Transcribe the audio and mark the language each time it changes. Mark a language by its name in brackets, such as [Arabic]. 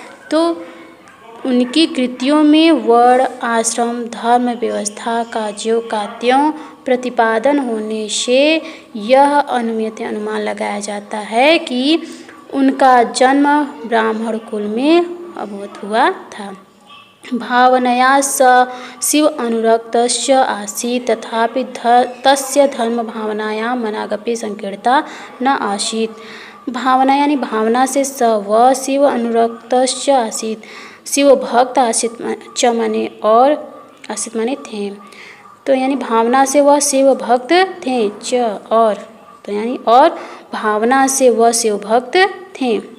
[Hindi] तो उनकी कृतियों में वर्ण आश्रम धर्म व्यवस्था का ज्यों का त्यों प्रतिपादन होने से यह अनुमीयत अनुमान लगाया जाता है कि उनका जन्म ब्राह्मण कुल में अभवत हुआ था। [Sanskrit] भावनया स शिव अनुरक्तस्य आसीत् तथापि तस्य धर्म भावनायां मनागपि संकीर्णता न आसीत्। [Hindi] भावना यानी भावना से स वह [Sanskrit] शिव अनुरक्तस्य आसीत्, [Hindi] शिव भक्त आसीत् च माने और, आसीत् माने थे, तो यानी भावना से वह शिव भक्त थे, च और, तो यानी और भावना से वह शिव भक्त थे।